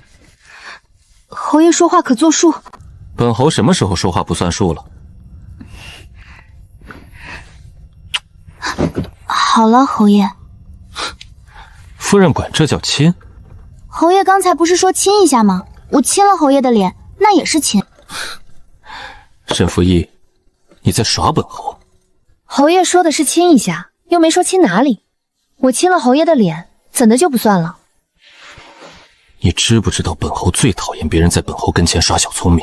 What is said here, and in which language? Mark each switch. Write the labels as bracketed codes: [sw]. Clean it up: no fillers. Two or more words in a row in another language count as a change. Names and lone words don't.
[zh] 侯爺說話可作數。本侯什麼時候說話不算數了？好了，侯爺。夫人管這叫親？侯爺剛才不是說親一下嗎？我親了侯爺的臉，那也是親。沈福義，你在耍本侯？侯爺說的是親一下，又沒說親哪裡。我親了侯爺的臉，怎的就不算了？你知不知道本侯最討厭別人在本侯跟前耍小聰明？